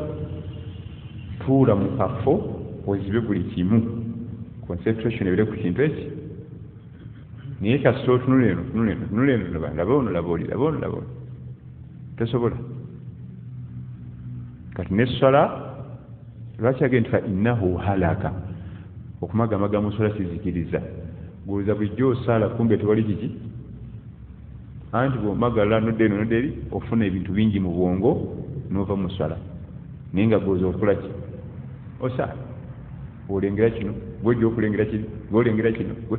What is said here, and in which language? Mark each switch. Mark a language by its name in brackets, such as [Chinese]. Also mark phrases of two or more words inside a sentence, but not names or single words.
[Ganda] Tuula mu kafo ozibe buli kimu concentration ebire ku kintu eki. Naye kasita otunula eno laba ono laba oli tosobola. Kati n'essala lwaki agenda [Arabic] fa innahu halaka. [Ganda] Okumagamaga mu ssala kizikiriza. Gwoza bulijjo osaala kumbe tewali kiki anti bw'omagala nodde eno nodde eri ofuna ebintu bingi mu bwongo n'ova mu ssala. Naye nga gwoza okola ki osaala olengera kino gwojja okulengera kino gwolengera kino.